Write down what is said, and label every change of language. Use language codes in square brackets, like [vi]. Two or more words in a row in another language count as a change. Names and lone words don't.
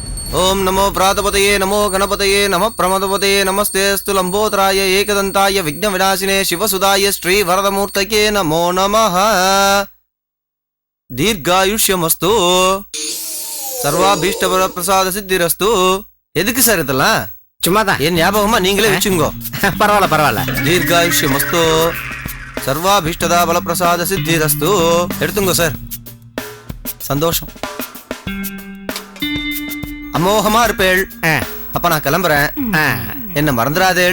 [sa] ओम नमो प्रातपतये नमो गणपतये नमः प्रमदपतये नमस्तेस्तु लंबोदराय एकदंताय विघ्न विनाशिने शिवसुदाय श्री वरदमूर्तये नमो नमः दीर्घायुष्यमस्तु सर्वाभीष्ट प्रसाद सिद्धिरस्तु [ta] எதுக்கு சார் இதெல்லாம் சும்மாதான் என் ஞாபகமா நீங்களே வச்சுங்கோ பரவாயில்ல பரவாயில்ல [sa] दीर्घायुष्यमस्तु सर्वाभीष्टदा फल प्रसाद सिद्धिरस्तु [ta] எடுத்துங்கோ சார் சந்தோஷம் அமோகமா இருப்பேள் அப்ப நான் கிளம்புறேன் என்ன மறந்துடாதேள்